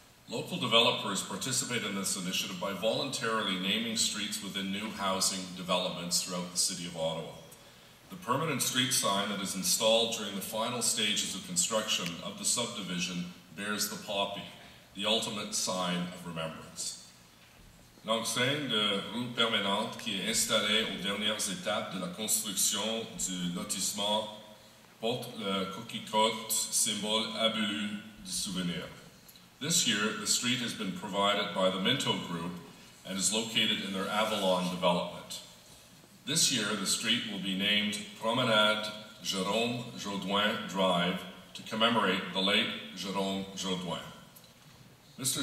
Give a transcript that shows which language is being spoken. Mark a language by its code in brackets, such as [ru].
[en] Local developers participate in this initiative by voluntarily naming streets within new housing developments throughout the City of Ottawa. The permanent street sign that is installed during the final stages of construction of the subdivision bears the poppy, the ultimate sign of remembrance. [fr] L'enseigne de rue permanente qui est installée aux dernières étapes de la construction du lotissement porte le coquille-cotte, symbole abolu du souvenir. [en] This year, the street has been provided by the Minto Group and is located in their Avalon development. This year, the street will be named Promenade Jérôme Jaudoin Drive to commemorate the late Jérôme Jaudoin. Mr.